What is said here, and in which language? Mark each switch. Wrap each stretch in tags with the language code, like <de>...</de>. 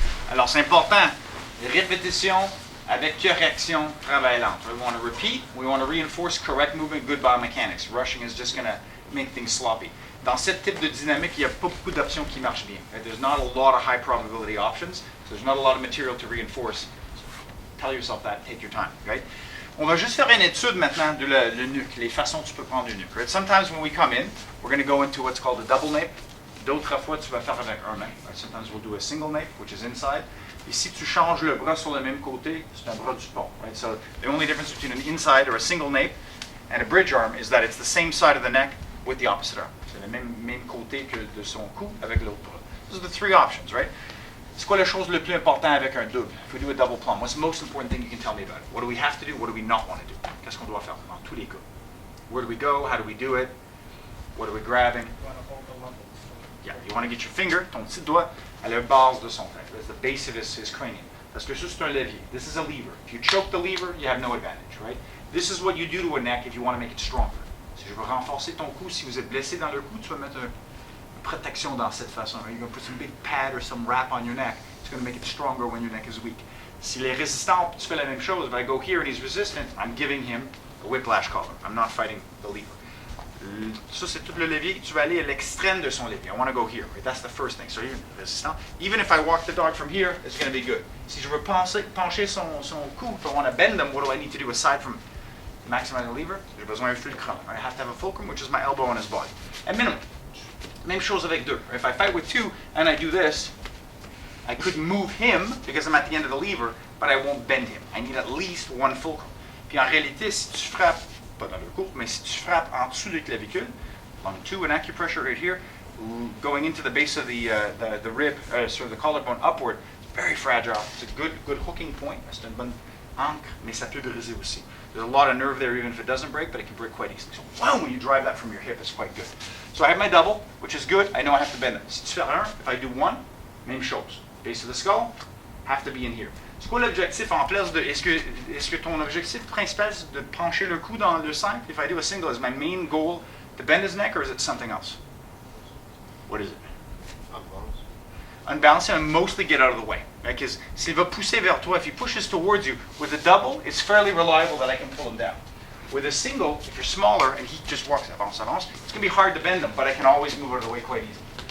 <fr>Alors c'est important, répétition avec correction, travail lent.</fr> <en>We want to repeat, we want to reinforce correct movement, good biomechanics. Rushing is just going to make things sloppy.</en> <fr>Dans ce type de dynamique, il n'y a pas beaucoup d'options qui marchent bien.</fr> <en>Right? There's not a lot of high probability options, so there's not a lot of material to reinforce. Tell yourself that, take your time. Right?</en> <fr>On va juste faire une étude maintenant de le nuque, les façons que tu peux prendre le nuque.</fr> <en>Right? Sometimes when we come in, we're going to go into what's called a double nape.</en> <fr>D'autres fois, tu vas faire avec un nape.</fr> <en>Right? Sometimes we'll do a single nape, which is inside.</en> <fr>Et si tu changes le bras sur le même côté, c'est un bras du pont.</fr> <en>Right? So the only difference between an inside or a single nape and a bridge arm is that it's the same side of the neck with the opposite arm.</en> <fr>C'est le même côté que de son cou avec l'autre bras.</fr> <en>Those are the three options, right?</en> <fr>C'est quoi la chose le plus important avec un double?</fr> <en>If we do a double plumb, what's the most important thing you can tell me about it? What do we have to do? What do we not want to do?</en> <fr>Qu'est-ce qu'on doit faire dans tous les cas?</fr> <en>Where do we go? How do we do it? What are we grabbing? Yeah, you want to get your finger,</en> <fr>ton petit doigt, à la base de son tête.</fr> <en>That's the base of his cranium.</en> <fr>Parce que ça, c'est un levier.</fr> <en>This is a lever. If you choke the lever, you have no advantage, right? This is what you do to a neck if you want to make it stronger.</en> <fr>Si je veux renforcer ton cou, si vous êtes blessé dans le cou, tu vas mettre une protection dans cette façon.</fr> <en>You're going to put some big pad or some wrap on your neck. It's going to make it stronger when your neck is weak.</en> <fr>S'il est résistant, tu fais la même chose.</fr> <en>If I go here and he's resistant, I'm giving him a whiplash collar. I'm not fighting the lever.</en> <fr>Ça, c'est tout le levier. Tu vas aller à l'extrême de son levier.</fr> <en>I want to go here. Right? That's the first thing. So you're resistant. Even if I walk the dog from here, it's going to be good.</en> <fr>Si je veux pencher son cou,</fr> <en>if I want to bend them, what do I need to do aside from maximizing the lever?</en> <fr>J'ai besoin d'un fulcrum.</fr> <en>I have to have a fulcrum, which is my elbow on his body. At minimum.</en> <fr>Même chose avec deux.</fr> <en>If I fight with two and I do this, I could move him because I'm at the end of the lever, but I won't bend him. I need at least one fulcrum.</en> <fr>Puis en réalité, si tu frappes, pas dans le cou, mais si tu frappes en dessous de clavicule,</fr> <en>lung 2 and acupressure right here, going into the base of the rib, sort of the collarbone upward, very fragile. It's a good hooking point.</en> <fr>C'est une bonne ancre, mais ça peut briser aussi.</fr> <en>There's a lot of nerve there even if it doesn't break, but it can break quite easily. So wow, when you drive that from your hip, it's quite good. So I have my double, which is good. I know I have to bend it.</en> <fr>Si tu fais un,</fr> <en>if I do one,</en> <fr>même chose.</fr> <en>Base of the skull, have to be in here.</en> <fr>C'est quoi l'objectif en place de... Est-ce que ton objectif principal c'est de pencher le cou dans le simple?</fr> <en>If I do a single, is my main goal to bend his neck or is it something else? What is it? Unbalance and mostly get out of the way. Because</en> <fr>s'il va pousser vers toi,</fr> <en>if he pushes towards you, with a double, it's fairly reliable that I can pull him down. With a single, if you're smaller and he just walks avance, it's going to be hard to bend him, but I can always move out of the way quite easily.</en>